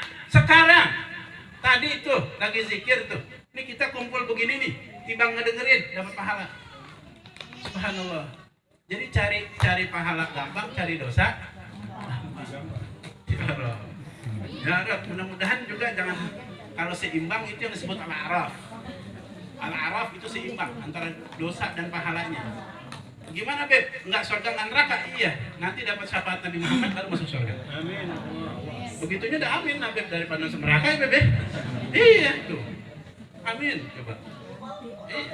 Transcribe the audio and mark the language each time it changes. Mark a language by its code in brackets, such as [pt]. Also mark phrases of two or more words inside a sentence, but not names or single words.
[id] Tadi itu lagi zikir tuh. Ini kita kumpul begini nih, timbang ngedengerin dapat pahala. Subhanallah. Jadi cari pahala gampang, cari dosa [ar] يا رب, [id] mudah-mudahan juga jangan, kalau seimbang itu yang disebut al-araf. Al-araf itu seimbang antara dosa dan pahalanya. Gimana Beb? Enggak surga nggak neraka? Iya, nanti dapat syafaat Nabi Muhammad baru masuk surga. Amin. Begitunya udah amin lah Beb, daripada masuk neraka ya Beb. Iya tuh. Amin coba. Iya.